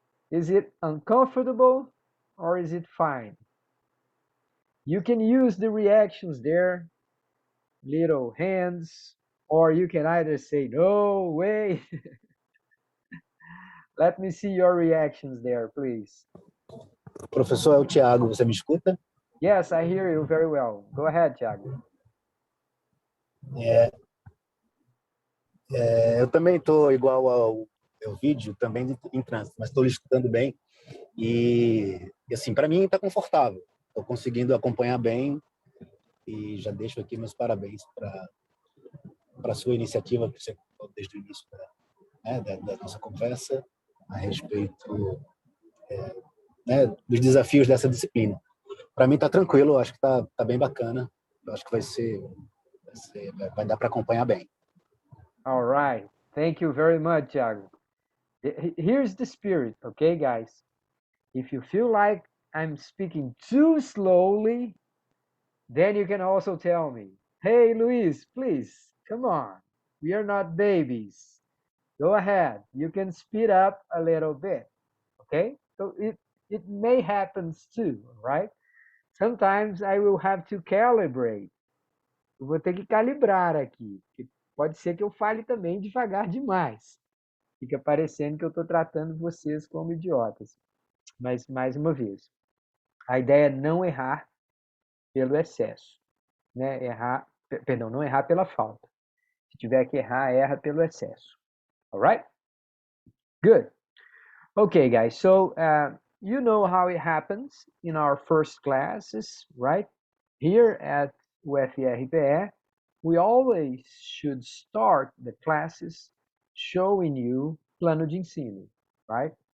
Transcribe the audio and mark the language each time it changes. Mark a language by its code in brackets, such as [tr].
[en] Is it uncomfortable or is it fine? You can use the reactions there, little hands, or you can either say, no way. Let me see your reactions there, please. [pt] Professor, é o Tiago, você me escuta? [en] Yes, I hear you very well. Go ahead, Thiago. [pt] Eu também estou igual ao meu vídeo, também em trânsito, mas estou escutando bem e assim, para mim está confortável. Estou conseguindo acompanhar bem e já deixo aqui meus parabéns para a sua iniciativa que você contou desde o início da nossa conversa a respeito dos desafios dessa disciplina. Para mim está tranquilo, acho que tá bem bacana, acho que vai dar para acompanhar bem. [en] All right. Thank you very much, Thiago. Here's the spirit, okay, guys? If you feel like I'm speaking too slowly, then you can also tell me, hey, Luis, please, come on. We are not babies. Go ahead. You can speed up a little bit, okay? So it may happen too, right? Sometimes I will have to calibrate. [pt] Eu vou ter que calibrar aqui, porque pode ser que eu fale também devagar demais. Fica parecendo que eu estou tratando vocês como idiotas. Mas, mais uma vez, a ideia é não errar pelo excesso. Né? Perdão, não errar pela falta. Se tiver que errar, erra pelo excesso. [en] Alright? Good. Okay, guys. So, you know how it happens in our first classes, right? Here at UFRPE, we always should start the classes showing you plano de ensino, right?